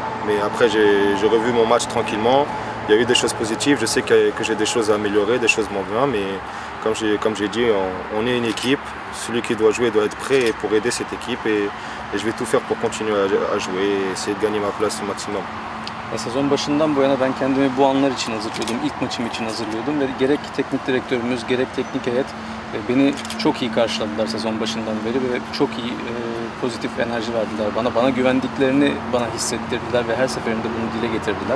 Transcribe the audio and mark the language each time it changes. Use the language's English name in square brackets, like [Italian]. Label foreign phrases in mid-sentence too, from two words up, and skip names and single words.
[French] Mais après, j'ai revu mon match tranquillement. Il y a eu des choses positives. Je sais que j'ai des choses à améliorer, des choses moins bien. Mais comme j'ai dit, on est une équipe. Celui qui doit jouer doit être prêt pour aider cette équipe. Et je vais tout faire pour continuer à jouer et essayer de gagner ma place au maximum. [Turkish] Sezon başından bu yana ben kendimi bu anlar için hazırlıyordum. İlk maçım için hazırlıyordum ve gerek teknik direktörümüz gerek teknik heyet beni çok iyi karşıladılar sezon başından beri ve çok iyi pozitif enerji verdiler bana. Bana güvendiklerini bana hissettirdiler ve her seferinde bunu dile getirdiler.